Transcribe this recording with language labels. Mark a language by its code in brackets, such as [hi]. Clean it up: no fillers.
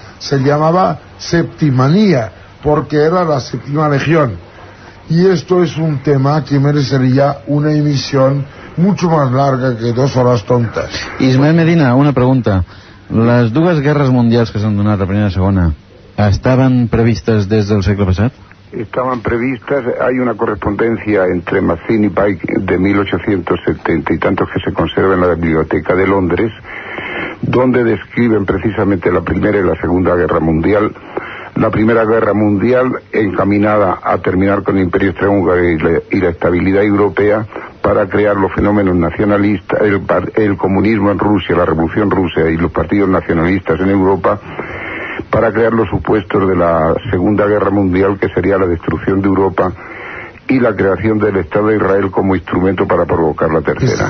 [es] Se llamaba Septimanía porque era la séptima legión, y esto es un tema que merecería una emisión mucho más larga que 2 horas tontas. Ismael Medina, una pregunta. [ca] Les dues guerres mundials que s'han donat, la primera i la segona, estaven previstes des del segle passat? [es] Estaban previstas. Hay una correspondencia entre Mazzini y Pike de 1870 y tantos que se conserva en la Biblioteca de Londres, donde describen precisamente la Primera y la Segunda Guerra Mundial. La Primera Guerra Mundial encaminada a terminar con el Imperio Austrohúngaro y la estabilidad europea, para crear los fenómenos nacionalistas, el comunismo en Rusia, la Revolución Rusa y los partidos nacionalistas en Europa, para crear los supuestos de la Segunda Guerra Mundial, que sería la destrucción de Europa y la creación del Estado de Israel como instrumento para provocar la tercera.